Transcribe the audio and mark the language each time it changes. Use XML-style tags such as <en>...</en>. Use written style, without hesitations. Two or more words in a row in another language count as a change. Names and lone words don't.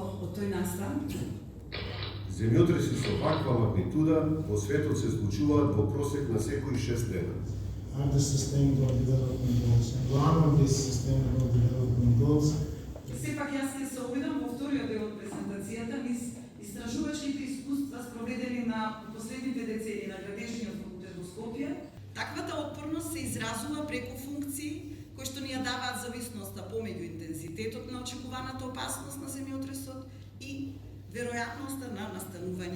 <mk>тој настан, земјотреси со ваква магнитуда во светот се случуваат во просек на секои 6 дена.</mk> <en>Are the sustainable development goals. And one of these sustainable development goals</en> <mk>сепак јас ќе се обидам во вториот дел од презентацијата низ истражувачките искуства спроведени на последните децении на Градежниот факултет во Скопје. Таквата отпорност се изразува преку функции кои што ни ја даваат зависноста помеѓу интензитетот на очекуваната опасност на земјотресот и веројатноста на настанување</mk>